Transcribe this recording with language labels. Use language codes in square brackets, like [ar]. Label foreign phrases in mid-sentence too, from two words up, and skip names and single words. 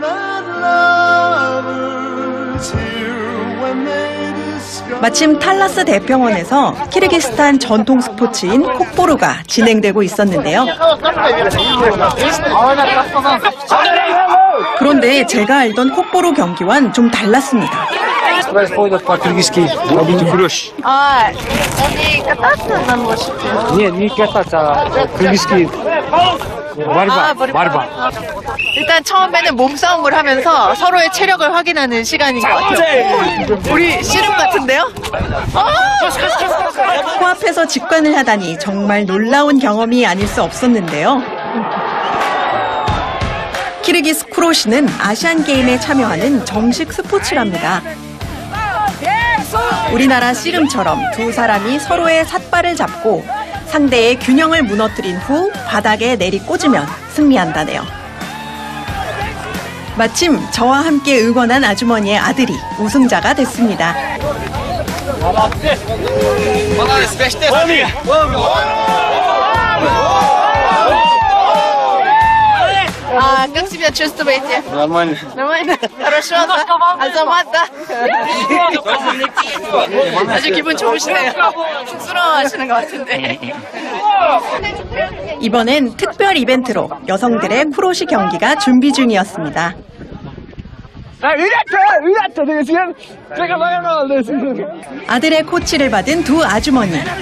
[ko] 마침 탈라스 대평원에서 키르기스탄 전통 스포츠인 콕보루가 진행되고 있었는데요. 그런데 제가 알던 콕보루 경기와는 좀 달랐습니다. 아, 어디 кататься 멋있죠? [ru] Нет, не кататься, кыргызский борьба. [ko] 일단 처음에는 몸싸움을 하면서 서로의 체력을 확인하는 시간인 것 같아요. 우리 씨름 같은데요? 코앞에서 직관을 하다니 정말 놀라운 경험이 아닐 수 없었는데요. 키르기스 쿠로시는 아시안게임에 참여하는 정식 스포츠랍니다. 우리나라 씨름처럼 두 사람이 서로의 삿발을 잡고 상대의 균형을 무너뜨린 후 바닥에 내리꽂으면 승리한다네요. 마침 저와 함께 응원한 아주머니의 아들이 우승자가 됐습니다. [ru] А как себя чувствуете? Нормально. Нормально? Хорошо? Азамат, да? [ko] 아주 기분 좋으시네요. 쑥스러워하시는 것 같은데. 이번엔 특별 이벤트로 여성들의 쿠로시 경기가 준비 중이었습니다. 아들의 코치를 받은 두 아주머니.